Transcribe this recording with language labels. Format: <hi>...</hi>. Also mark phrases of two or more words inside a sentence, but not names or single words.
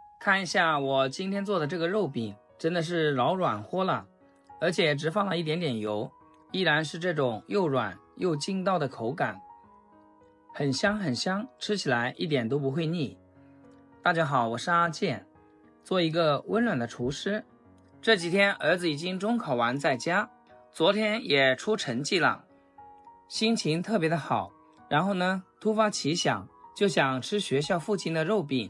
<zh>看一下我今天做的這個肉餅，真的是老軟和了，而且只放了一點點油，依然是這種又軟又筋道的口感，很香很香，吃起來一點都不會膩。大家好，我是阿健，做一個溫暖的廚師。這幾天兒子已經中考完在家，昨天也出成績了，心情特別的好。然後呢，突發奇想，就想吃學校附近的肉餅。</zh>